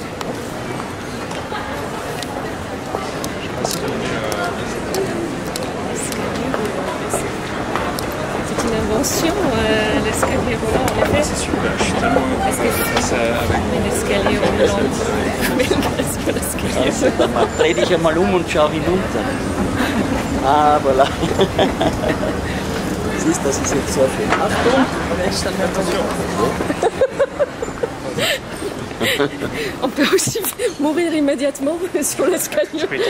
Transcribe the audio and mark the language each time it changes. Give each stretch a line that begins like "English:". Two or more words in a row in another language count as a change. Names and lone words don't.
French: C'est une invention, l'escalier roulant, en effet. C'est super, je suis tellement ça avec l'escalier roulant.
German: Dreh dich einmal und schau hinunter. Ah, voilà. Siehst, das ist jetzt so schön. Achtung!
French: On peut aussi mourir immédiatement sur l'escalier.